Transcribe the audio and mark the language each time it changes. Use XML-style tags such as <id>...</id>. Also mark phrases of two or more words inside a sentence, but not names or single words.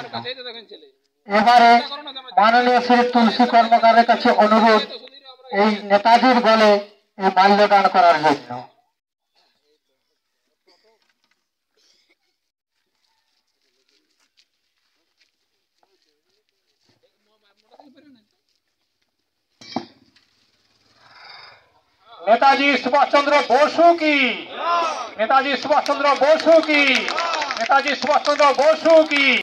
<bn>এবারে মাননীয় শ্রী তুলসী কর্মকারের কাছে অনুরোধ এই নেতাজির গলে এই মাল্যদান করার জন্য।</bn> <hi>नेताजी सुभाष चंद्र बोसु की, नेताजी सुभाष चंद्र बोसु की, नेताजी सुभाष चंद्र बोसु की।</hi>